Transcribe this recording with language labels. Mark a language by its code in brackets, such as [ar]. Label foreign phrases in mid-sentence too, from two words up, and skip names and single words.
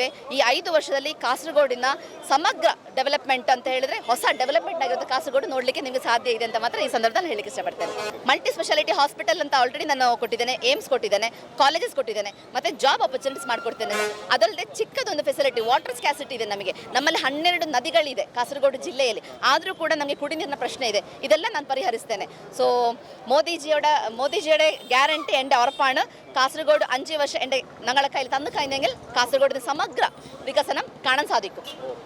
[kn] ಈ 5 ವರ್ಷದಲ್ಲಿ ಕಾಸರಗೋಡಿನ ಸಮಗ್ರ ಡೆವಲಪ್ಮೆಂಟ್ ಅಂತ ಹೇಳಿದ್ರೆ ಹೊಸ ಡೆವಲಪ್ಮೆಂಟ್ ಆಗಿರೋದು ಕಾಸರಗೋಡು ನೋಡಲಿಕ್ಕೆ ನಿಮಗೆ ಸಾಧ್ಯ ಇದೆ ಅಂತ ಮಾತ್ರ ಈ ಸಂದರ್ಭದಲ್ಲಿ ಹೇಳಲಿಕ್ಕೆ ಇಷ್ಟಪಡ್ತೇನೆ. [en] multi speciality hospital [kn] ಅಂತ ಆಲ್ರೆಡಿ ನಾನು ಕೊಟ್ಟಿದ್ದೇನೆ, ಏಮ್ಸ್ ಕೊಟ್ಟಿದ್ದೇನೆ, ಕಾಲೇಜಸ್ ಕೊಟ್ಟಿದ್ದೇನೆ, ಮತ್ತು [en] job opportunities [kn] ಮಾಡಿಕೊಡ್ತೇನೆ. ಅದಲ್ಲದೆ ಚಿಕ್ಕದೊಂದು ಫೆಸಿಲಿಟಿ, [en] water scarcity [kn] ಇದೆ ನಮಗೆ. ನಮ್ಮಲ್ಲಿ 12 ನದಿಗಳಿದೆ ಕಾಸರಗೋಡು ಜಿಲ್ಲೆಯಲ್ಲಿ, ಆದರೂ ಕೂಡ ನಮಗೆ ಕುಡಿ ನೀರಿನ ಪ್ರಶ್ನೆ ಇದೆ. ಇದೆಲ್ಲ ನಾನು ಪರಿಹರಿಸ್ತೇನೆ. ಸೊ [ml] മോദിജിയുടെ ഗ്യാരണ്ടി എൻ്റെ ഉറപ്പാണ്. കാസർഗോഡ് 5 വർഷം എൻ്റെ ഞങ്ങളുടെ കയ്യിൽ തന്നു കഴിഞ്ഞെങ്കിൽ കാസർഗോഡിന് സമഗ്ര വികസനം കാണാൻ സാധിക്കും.